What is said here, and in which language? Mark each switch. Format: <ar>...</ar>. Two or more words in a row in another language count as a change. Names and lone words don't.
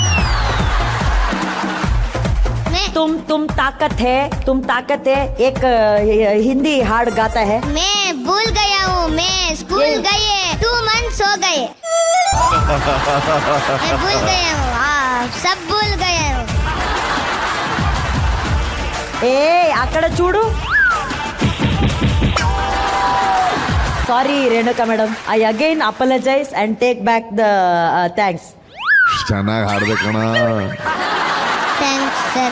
<hi>तुम ताकत है, तुम ताकत है. एक हिंदी हार्ड गाता है. मैं भूल गया हूँ, मैं स्कूल गए 2 months हो गए. मैं भूल गया हूँ, सब भूल गया हूँ.</hi> <te>అక్కడ చూడు.</te> <en>Sorry Renuka madam, I again apologise and take back the thanks.</en> <kn>ಚೆನ್ನಾಗಿ ಹಾಡ್ದೆ ಕಣ.</kn> <en>Thanks sir.</en>